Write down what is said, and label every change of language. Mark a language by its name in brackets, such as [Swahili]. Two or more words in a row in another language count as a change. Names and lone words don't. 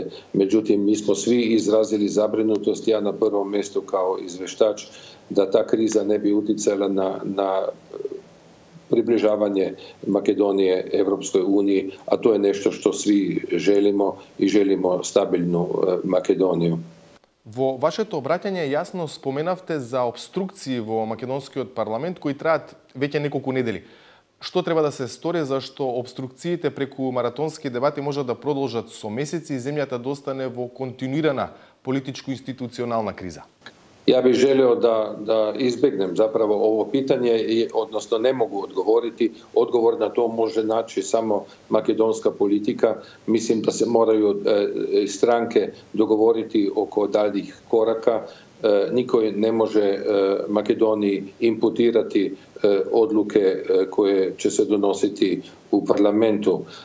[Croatian] Međutim, mi smo svi izrazili zabrinutost, ja na prvom mjestu kao izveštač, da ta kriza ne bi uticala na približavanje Makedonije Europskoj uniji, a to je nešto što svi želimo i želimo stabilnu Makedoniju. [Macedonian] Во вашето обраќање јасно споменавте за обструкции во македонскиот парламент кои траат веќе неколку недели. Што треба да се стори зашто обструкциите преку маратонски дебати можат да продолжат со месеци и земјата да остане во континуирана политичко-институционална криза? [Croatian] Ja bih želio da izbjegnem zapravo ovo pitanje, odnosno ne mogu odgovoriti. Odgovor na to može naći samo makedonska politika. Mislim da se moraju stranke dogovoriti oko daljih koraka. Niko ne može Makedoniji imputirati odluke koje će se donositi u parlamentu.